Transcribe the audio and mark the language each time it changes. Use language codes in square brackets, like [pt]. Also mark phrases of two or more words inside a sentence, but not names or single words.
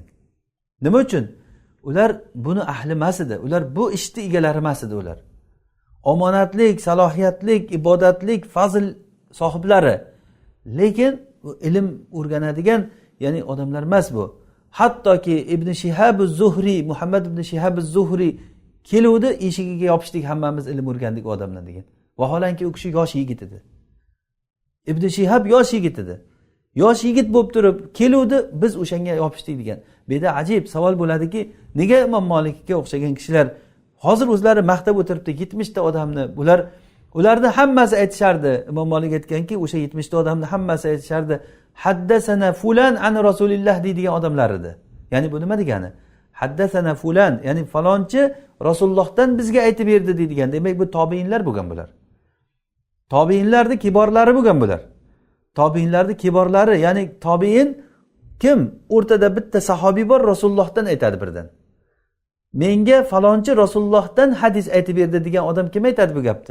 [uz] Nima uchun? Ular buni ahli emas edi. Ular bu ishni egalari emas edi ular. Omonatlik, salohiyatlik, ibodatlik, fazl sohiblari. Lekin ilm o'rganadigan, ya'ni odamlar emas bu. Hattoki Ibn Shihab az-Zuhri, Muhammad ibn Shihab az-Zuhri keluvdi, eshigiga yopishdik, hammamiz ilm o'rgandik odamdan degan. Vaholanki u kishi yosh yigit edi. Ibn Shihab yosh yigit edi. Yosh yigit bo'lib turib keluvdi, biz o'shanga yopishdik degan. Bu yerda ajib savol bo'ladiki, nega Imom Malikga o'xshagan kishilar hozir o'zlari maqtab o'tiribdi 70 ta odamni, ularni hammasi aytishardi. Imom Malik aytganki, o'sha 70 ta odamni hammasi aytishardi, [ar] حدثنا فلان عن رسول الله [uz] deydigan odamlar edi. Ya'ni bu nima degani? [ar] حدثنا فلان, [uz] ya'ni falonchi Rasulullohdan bizga aytib berdi deydigan. Demak bu tobiinlar bo'lgan bular. Tobiinlarning kiborlari bo'lgan bular. Tobiinlarning kiborlari, ya'ni tobiin kim? O'rtada bitta sahobiy bor, Rasulullohdan aytadi birdan. Menga falonchi Rasulullohdan hadis aytib berdi degan odam kim aytadi bu gapni?